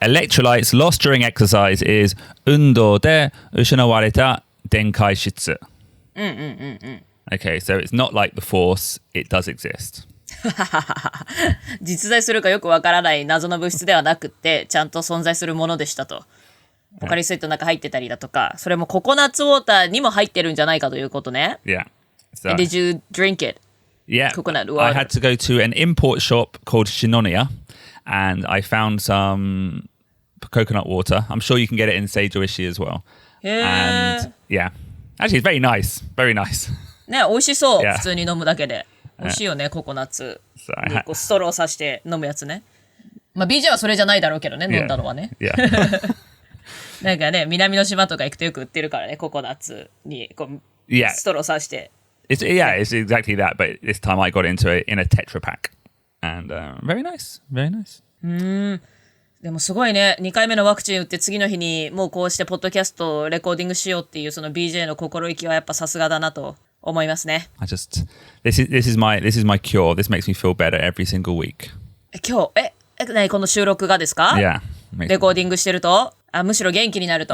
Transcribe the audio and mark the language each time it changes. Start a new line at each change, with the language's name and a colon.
English: Electrolytes lost during exercise is
Japanese: 運動で失われた電解質.
English: Okay, so it's not like the Force, it does exist.
Japanese: 実在するかよくわからない謎の物質ではなくて、ちゃんと存在するものでしたと。ポカリスエットの中入ってたりだとか、それもココナッツウォーターにも入ってるんじゃないかということね。
English: Yeah. So, And did you drink it? Yeah. Coconut water. I had to go to an import shop called Shinonia and I found some coconut water. I'm sure you can get it in Seijoishi as well. And yeah. Actually, it's very nice. Very nice.
Japanese: ね、美味しそう。
English: Yeah.
Japanese: 普通に飲むだけで。美味しいよね、ココナッツにこうストローさして飲むやつね。まあ BJ はそれじゃないだろうけどね、飲んだのはね。
English: Yeah.
Japanese: なんかね、南の島とか行くとよく売ってるからね、ココナッツにこう、ストローさして。
English: It's exactly that, but this time I got into it in a Tetra Pak. And very nice. Very nice.
Japanese: でもすごいね、2回目のワクチン打って次の日にもうこうしてポッドキャストをレコーディングしようっていうその BJ の心意気はやっぱさすがだなと思いますね。
English: This is my cure. This makes me feel better every single week.
Japanese: 今日、何この収録がですか？
English: Yeah.
Japanese: レコーディングしてると、むしろ元気になると。